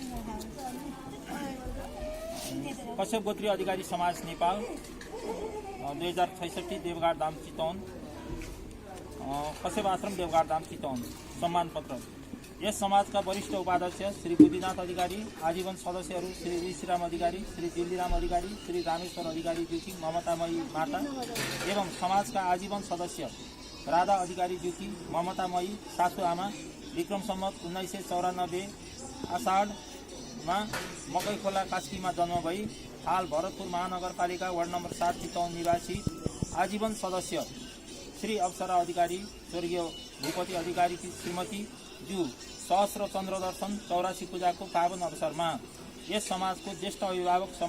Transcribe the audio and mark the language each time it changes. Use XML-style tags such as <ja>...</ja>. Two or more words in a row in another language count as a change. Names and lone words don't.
<ne>कश्यप गोत्री अधिकारी समाज नेपाल 2066 देवघाट धाम चितवन कश्यप आश्रम देवघाट धाम चितवन सम्मान पत्र। यस समाजका वरिष्ठ उपाध्यक्ष श्री बुद्धिनाथ अधिकारी, आजीवन सदस्यहरू श्री ऋषिराम अधिकारी, श्री दिल्लीराम अधिकारी, श्री रामेश्वर अधिकारी ज्यूकी, ममतामयी माता एवं समाजका आजीवन सदस्य राधा अधिकारी ज्यूकी, ममतामयी सासू आमा विक्रम सम्वत 1994 आषाढमा मकैखोला कास्कीमा जन्म भई हाल भरतपुर महानगरपालिका वार्ड नम्बर 7 चितवन निवासी आजीवन सदस्य श्री अप्सरा अधिकारी, स्वर्गीय भूपति अधिकारी की श्रीमती ज्यू सहस्र चन्द्र दर्शन 84 पूजाको पावन अवसरमा यस समाजको ज्येष्ठ अभिभावक</ne>